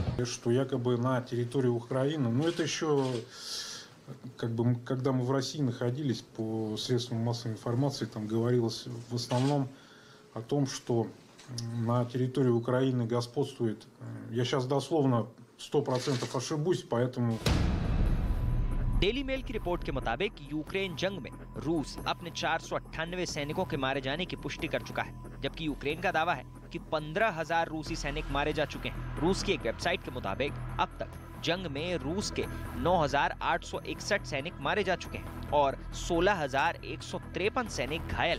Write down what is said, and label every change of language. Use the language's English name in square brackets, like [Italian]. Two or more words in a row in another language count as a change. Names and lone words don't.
[Russian] Что якобы на территории Украины, но это еще, как бы, когда мы в России находились, по средствам массовой информации, там говорилось в основном о том, что на территории Украины господствует, я сейчас дословно 100% ошибусь, поэтому... [Hindi] डेली मेल की रिपोर्ट के मुताबिक यूक्रेन जंग में रूस अपने 498 सैनिकों के मारे जाने की पुष्टि कर चुका है, जबकि यूक्रेन का दावा है कि 15,000 रूसी सैनिक मारे जा चुके हैं। रूस की एक वेबसाइट के मुताबिक अब तक जंग में रूस के 9,861 सैनिक मारे जा चुके हैं और 16,153 सैनिक घायल।